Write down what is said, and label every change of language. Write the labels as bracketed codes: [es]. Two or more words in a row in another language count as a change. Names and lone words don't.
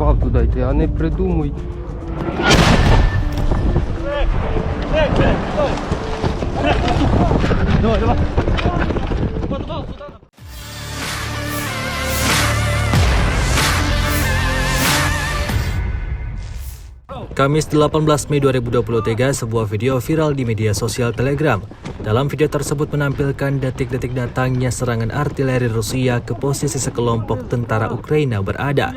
[uk] сказав туди йти, а не придумуй. Давай, давай. [id] Kamis 18 Mei 2023, sebuah video viral di media sosial Telegram. Dalam video tersebut menampilkan detik-detik datangnya serangan artileri Rusia ke posisi sekelompok tentara Ukraina berada.